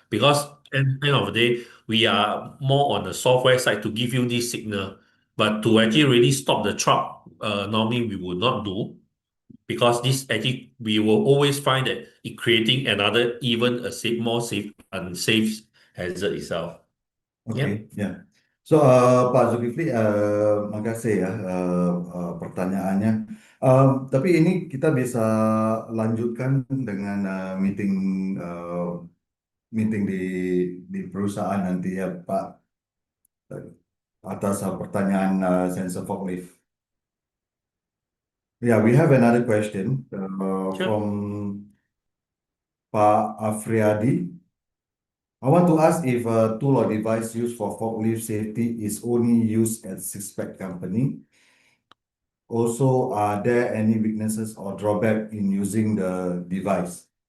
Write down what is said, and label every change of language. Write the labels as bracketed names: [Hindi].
[English] Because at the end of the day, we are more on the software side to give you this signal. But to actually really stop the truck, normally we will not do because this actually we will always find that it creating another even a more safe unsafe hazard itself. [Indonesian] Oke, ya. So, Pak Zulkifli, makasih ya pertanyaannya. Tapi ini kita bisa lanjutkan dengan meeting di perusahaan nanti ya, Pak, atas pertanyaan sensor forklift. [English] Yeah, we have another question Sure. from Pak Afriadi. I want to ask if a tool or device used for forklift safety is only used at Syspex company. Also, are there any weaknesses or drawback in using the device?